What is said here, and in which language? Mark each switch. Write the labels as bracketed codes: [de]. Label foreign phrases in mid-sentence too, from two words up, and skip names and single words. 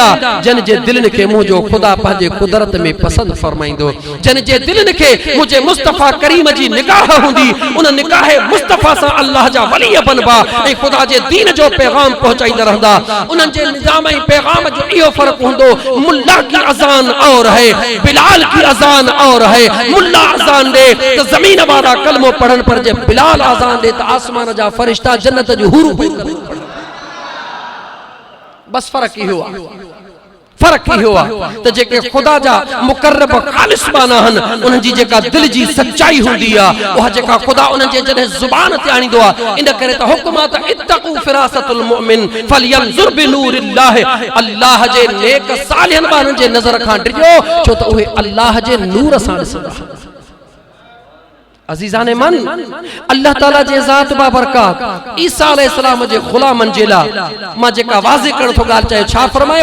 [sd] जन जे दिलनि खे मुंहिंजो खुदा पंहिंजे कुदरत में पसंद फरमाईंदो, जन जे दिलनि खे मुंहिंजे मुस्तफ़ा करीम जी निगाह हूंदी, उन निगाह मुस्तफ़ा सां अल्लाह जा वली बनबा ऐं खुदा जे दीन जो पैगाम पहुचाईंदा रहंदा। उन्हनि जे निज़ाम ऐं पैगाम जो इहो फ़र्क़ु हूंदो, [hi] मुल्ला की अजान और है, बिलाल की अजान और है। [sd] मुल्ला अजान दे तो जमीन वाला कलमो पढ़न पर, जे बिलाल अजान दे तो आसमान जा फरिश्ता जन्नत जो हुर बस फर्क ही हुआ, फर्क ही हुआ। तो जेके खुदा जा मुकर्रब खालिस बाना हन, उन जी जेका दिल जी सच्चाई हुंदी आ, वह जेका खुदा उन जे जने जुबान ते आणींदो आ। इन करे त हुक्म त [ar] اتقوا فراسة المؤمن فلينظر بنور الله, [sd] अल्लाह जे नेक सालिहन बानन जे नज़र खां डिजो, छो त उहे अल्लाह जे नूर सां ॾिसंदा। अजीज़ान मन, अल्लाह ताला जे ज़ात बाबरकात ईसा अलैहिस्सलाम जे गुलामन जे ला मां जेका वाज़े करण थो ॻाल्हि चाहे, छा फरमायो?